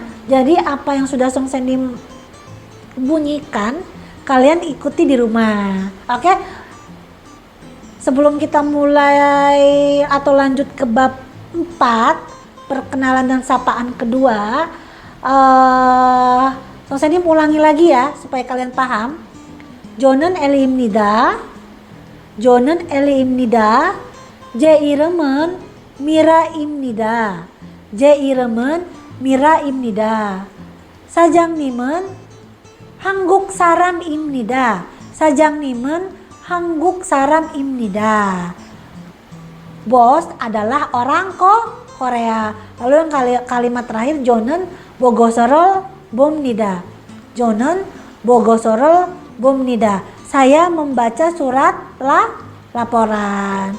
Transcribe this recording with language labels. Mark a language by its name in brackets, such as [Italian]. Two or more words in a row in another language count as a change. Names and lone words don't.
[Indonesian] Jadi apa yang sudah Song Sendim bunyikan, kalian ikuti di rumah. Oke. Sebelum kita mulai atau lanjut ke bab 4, perkenalan dan sapaan kedua, Song Sendim ulangi lagi ya supaya kalian paham. [Korean] 저는 엘리입니다, 저는 엘리입니다, 제 이름은 미라입니다, 제 이름은 미라입니다, 사장님은 한국 사람입니다, 사장님은 한국 사람입니다. [Indonesian] Bos adalah orang Korea. Lalu yang kalimat terakhir, [Korean] 저는 보고서를 봅니다. 저는 보고서를 봅니다. [Indonesian] Saya membaca surat laporan.